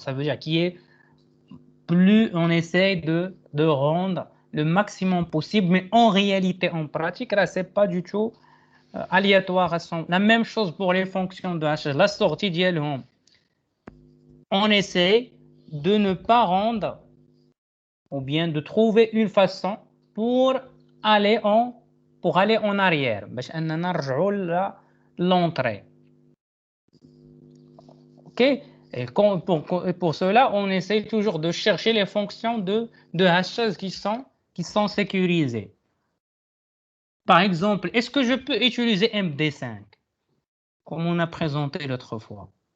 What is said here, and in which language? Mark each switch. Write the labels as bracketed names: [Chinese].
[French] Ça veut dire qui est plus on essaie de rendre le maximum possible, mais en réalité, en pratique, là, c'est pas du tout aléatoire. La même chose pour les fonctions de hachage. La sortie d'ILHOM, on essaie de ne pas rendre ou bien de trouver une façon pour aller en arrière. [Arabic] باش أننا نرجعوا [French] l'entrée. OK? Et pour cela, on essaie toujours de chercher les fonctions de hachage qui sont sécurisées. Par exemple, est-ce que je peux utiliser MD5 comme on a présenté l'autre fois?